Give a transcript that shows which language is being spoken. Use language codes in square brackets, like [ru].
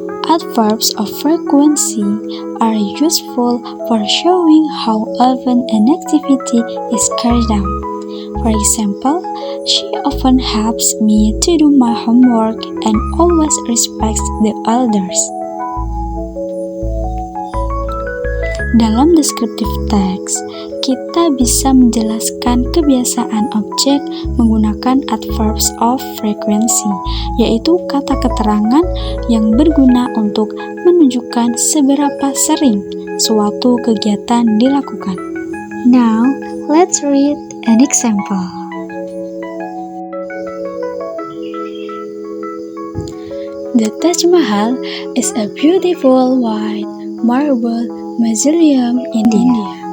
[en] Adverbs of frequency are useful for showing how often an activity is carried out. For example, she often helps me to do my homework and always respects the elders. [id] Dalam descriptive text, kita bisa menjelaskan kebiasaan objek menggunakan adverbs of frequency, yaitu kata keterangan yang berguna untuk menunjukkan seberapa sering suatu kegiatan dilakukan. [en] Now, let's read an example. The Taj Mahal is a beautiful white marble mausoleum in India.